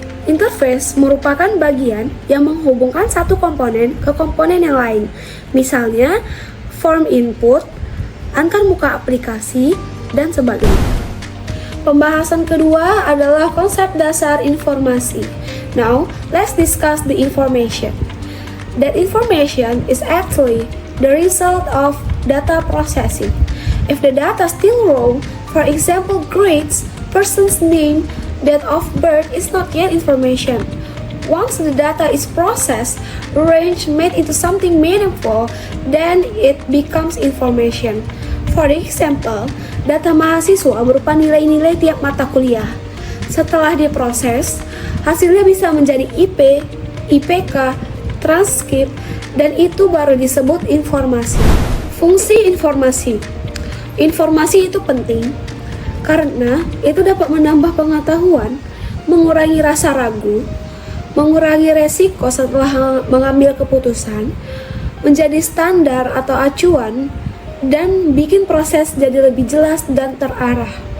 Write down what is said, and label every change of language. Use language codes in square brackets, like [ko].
[id] Interface merupakan bagian yang menghubungkan satu komponen ke komponen yang lain. Misalnya, form input, antar muka aplikasi, dan sebagainya. Pembahasan kedua adalah konsep dasar informasi. [en] Now, let's discuss the information. That information is actually the result of data processing. If the data still wrong, for example, grades, person's name, date of birth is not yet information. Once the data is processed, arranged, made into something meaningful, then it becomes information. For example, [id] data mahasiswa berupa nilai-nilai tiap mata kuliah. Setelah diproses, hasilnya bisa menjadi IP, IPK, transkrip, dan itu baru disebut informasi. Fungsi informasi. Informasi itu penting karena itu dapat menambah pengetahuan, mengurangi rasa ragu, mengurangi resiko setelah mengambil keputusan, menjadi standar atau acuan, dan bikin proses jadi lebih jelas dan terarah.